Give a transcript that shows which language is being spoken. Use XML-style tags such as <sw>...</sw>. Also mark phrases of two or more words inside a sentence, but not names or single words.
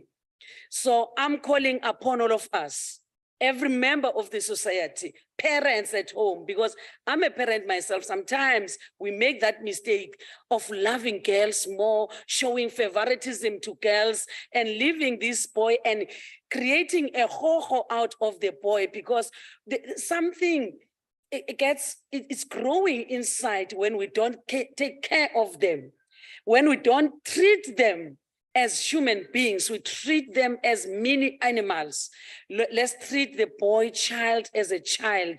<en>So I'm calling upon all of us, every member of the society, parents at home, because I'm a parent myself. Sometimes we make that mistake of loving girls more, showing favoritism to girls and leaving this boy and creating a ho-ho out of the boy because something, it's growing inside when we don't take care of them. When we don't treat them as human beings, we treat them as mini animals. Let's treat the boy child as a child.</en>